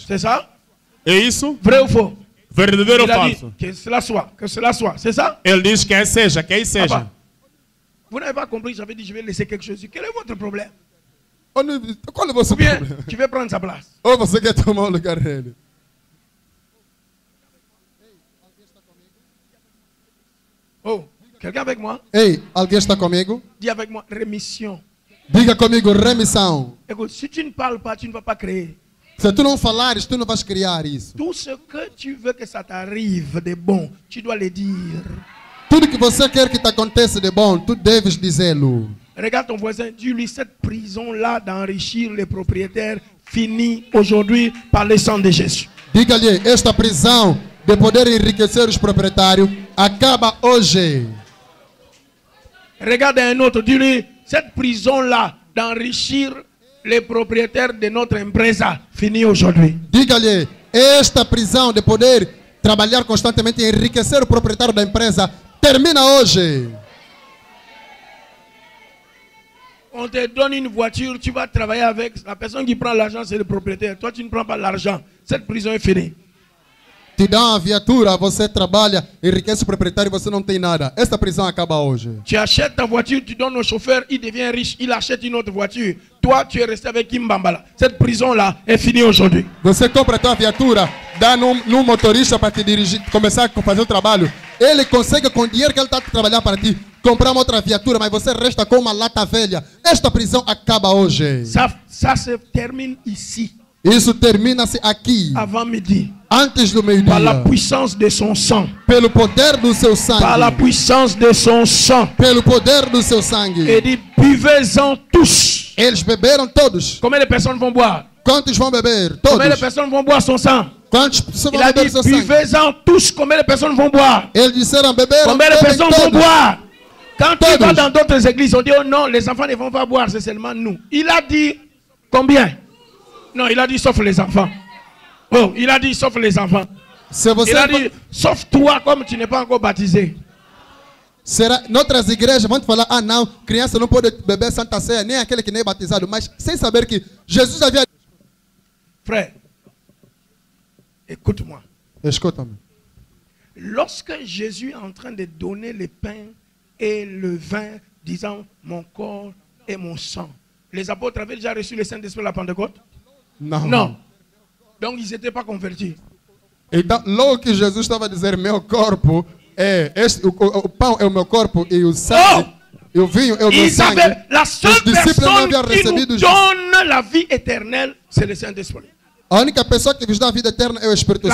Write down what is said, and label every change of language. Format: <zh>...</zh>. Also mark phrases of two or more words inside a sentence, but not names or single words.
<fr>C'est ça?</fr> <pt>É isso?</pt> <fr>Vrai ou faux?</fr> <pt>Verdadeiro ou</pt> <fr>Il a dit</fr> <pt>falso?</pt> <fr>que cela soit. Que cela soit. C'est ça?</fr> <pt>Ele diz que seja, que seja.</pt> <fr>Papa, vous n'avez pas compris, j'avais dit je vais laisser quelque chose. Quel est votre problème?</fr> <pt>Qual é o vosso</pt> <fr>Ou bien</fr> <pt>problema?</pt> <fr>tu veux prendre sa place?</fr> <pt>Ou você quer tomar o lugar dele?</pt> <fr>Oh, quelqu'un avec moi?</fr> <pt>Ei, alguém está comigo?</pt> <fr>Dis avec moi, rémission.</fr> <pt>Diga comigo, remissão.</pt> <fr>Écoute, si tu ne parles pas, tu ne vas pas créer.</fr> <pt>Se tu não falares, tu não vais criar isso.</pt> <fr>Tout ce que tu veux que ça t'arrive de bon, tu dois le dire.</fr> <pt>Tudo que você quer que te aconteça de bom, tu deves dizê-lo.</pt> <fr>Regarde ton voisin, dis-lui cette prison-là d'enrichir les propriétaires finit aujourd'hui par le sang de Jésus.</fr> <pt>Diga-lhe, esta prisão de poder enriquecer os proprietários acaba hoje.</pt> <fr>Regarde un autre, dis-lui, cette prison-là d'enrichir les propriétaires de notre empresa finit aujourd'hui.</fr> <pt>Diga-lhe, esta prisão de poder trabalhar constantemente e enriquecer o proprietário da empresa termina hoje.</pt> <fr>On te donne une voiture, tu vas travailler avec. La personne qui prend l'argent, c'est le propriétaire. Toi, tu ne prends pas l'argent. Cette prison est finie.</fr> <pt>Te dá uma viatura, você trabalha, enriquece o proprietário e você não tem nada. Esta prisão acaba hoje.</pt> <fr>Tu achètes ta voiture, tu donnes au chauffeur, il devient riche, il achète une autre voiture. Toi, tu es resté avec Kimbambala. Cette prison-là est finie aujourd'hui.</fr> <pt>Você compra a tua viatura, dá num motorista para te dirigir, começar a fazer o trabalho. Ele consegue, com o dinheiro que ele está a trabalhar para ti, comprar uma outra viatura, mas você resta com uma lata velha. Esta prisão acaba hoje.</pt> <fr>Ça se termine ici,</fr> <pt>Isso termina-se aqui,</pt> <fr>avant midi,</fr> <pt>antes do</pt> <fr>par la</fr> <pt>meio-dia.</pt> <fr>puissance de son sang.</fr> <pt>Pelo poder do seu</pt> <fr>Par la</fr> <pt>sangue.</pt> <fr>puissance de son sang.</fr> <pt>Pelo poder do seu</pt> <fr>Et</fr> <pt>sangue.</pt> <fr>dit, buvez-en tous.</fr> <pt>Eles beberam todos.</pt> <fr>Combien de personnes vont boire?</fr> <pt>Quantos vão beber?</pt> <fr>Combien de</fr> <pt>Todos.</pt> <fr>personnes vont boire son sang?</fr> <pt>Quantas pessoas</pt> <fr>Il</fr> <pt>vão</pt> <fr>a</fr> <pt>beber</pt> <fr>dit,</fr> <pt>seu sangue?</pt> <fr>buvez-en tous. Combien de personnes vont boire?</fr> <pt>Eles disseram beberam,</pt> <fr>Combien de</fr> <pt>bebem</pt> <fr>personnes vont</fr> <pt>todos.</pt> <fr>boire? Quand tu</fr> <pt>Todos.</pt> <fr>vas dans d'autres églises, on dit, oh non, les enfants ne vont pas boire, c'est seulement nous. Il a dit, combien? Non, il a dit, sauf les enfants. Oh, il a dit, sauf les enfants.</fr> <pt>Se você</pt> <fr>Il a dit, sauf toi, comme tu n'es pas encore baptisé.</fr> <pt>será, noutras igrejas vão te falar, ah não, criança não pode beber Santa Ceia, nem aquele que nem é batizado, mas sem saber que Jesus havia...</pt> <fr>Frère, écoute-moi.</fr> <pt>Escuta-me.</pt> <fr>Lorsque Jésus est en train de donner le pain et le vin, disant mon corps et mon sang, les apôtres avaient déjà reçu le Saint-Esprit à la Pentecôte?</fr> <pt>Não.</pt> <fr>Non. Donc ils n'étaient pas convertis.</fr> <pt>Então, logo que Jesus estava a dizer, meu corpo é, o pão é o meu corpo e o sangue, e o vinho é o meu</pt> <fr>Ils</fr> <pt>sangue.</pt> <fr>avaient, la seule</fr> <pt>Os discípulos não</pt> <fr>personne</fr> <pt>haviam</pt> <fr>qui nous</fr> <pt>recebido</pt> <fr>donne la vie éternelle, c'est le Saint-Esprit.</fr> <pt>A única pessoa que vos dá a vida eterna é o Espírito</pt>